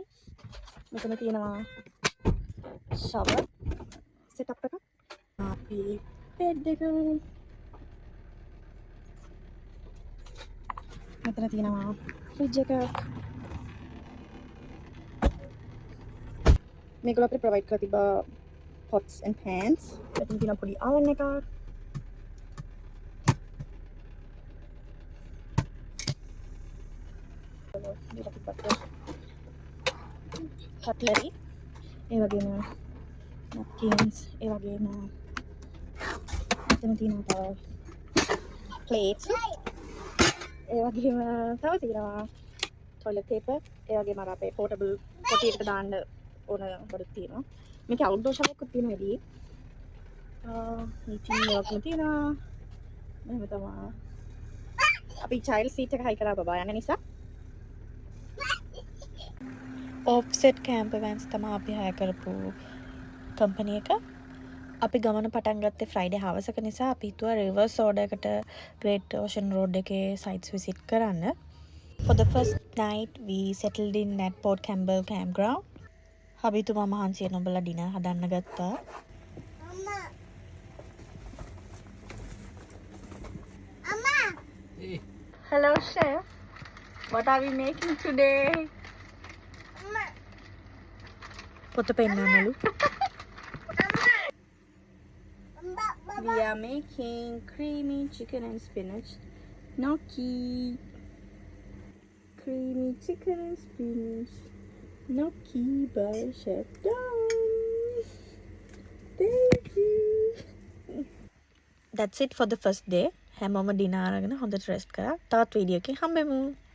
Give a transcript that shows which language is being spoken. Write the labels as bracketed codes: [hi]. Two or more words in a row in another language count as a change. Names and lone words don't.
[si] මෙතන තියෙනවා [en] shower setup [si] එකක්. අපි බෙඩ් එක. මෙතන තියෙනවා ෆ්‍රිජ් එක. මේක අපිට ප්‍රොවයිඩ් කරලා තිබ්බා [en] pots and pans. [si] මෙතන තියෙන පොඩි oven එකක්. cutlery. ඒ වගේම napkins. ඒ වගේම මෙතන තියෙන plates. ඒ වගේම තව තියෙනවා toilet paper. ඒ වගේම අර අපේ portable පොටි එකට දාන්න ඕන බඩු තියෙනවා. මේක [en] outdoor shower [si] එකක් තියෙන වැඩි. meeting එකක් තියෙනවා. මෙහෙම තමයි. අපි [en] child seat [si] එක හයි කරා බබා යන නිසා. offset camper vans තමයි අපි හය කරපු කම්පැනි එක. අපි ගමන පටන් ගත්තේ Friday හවසක නිසා අපි හිතුවා [en] reverse order [si] එකට Great Ocean Road එකේ [en] sites visit [si] කරන්න. [en] For the first night we settled in at Port Campbell campground. [si] හබිතුමා මහන්සියෙන් ඔබලා ඩිනර් හදන්න ගත්තා. [en] Hello chef. What are we making today? Pota pennanalu. We are making creamy chicken and spinach gnocchi. Creamy chicken and spinach gnocchi by Chef Dom. Thank you. That's it for the first day. [si] හැමෝම ඩිනර් අරගෙන හොඳට රෙස්ට් කරා. තවත් වීඩියෝ එකකින් හම්බෙමු.